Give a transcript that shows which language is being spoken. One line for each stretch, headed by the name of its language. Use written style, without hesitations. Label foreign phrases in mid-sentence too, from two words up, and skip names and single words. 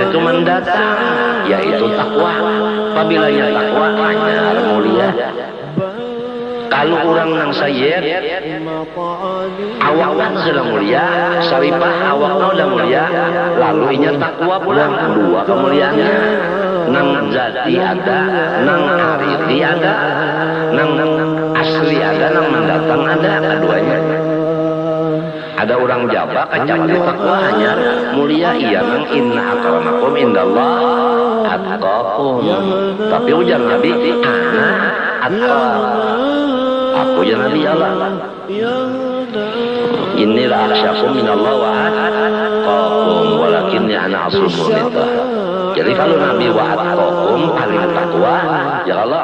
Banjar: itu mendatang yaitu takwa apabila ya takwa hanya mulia kalau orang nang sayyid awaknya sudah mulia syarifah awaknya sudah mulia lalu inya takwa pulang dua kemuliaannya nang jati ada nang aridi ada nang asli ada nang mendatang ada keduanya. Ada orang Jawa kecapat takwa hanya mulia iya nang
Arabic: إن أكرمكم عند الله أتقاكم.
Banjar: Tapi ujar Nabi
Arabic: أنا أتقى.
Banjar: Aku ya Nabi Allah.
Arabic: Inilah أخشاكم من الله وأتقاكم ولكني أنا أسر الله.
Banjar: Jadi kalau Nabi
Arabic: وأتقاكم
Banjar: paling takwa ya Allah.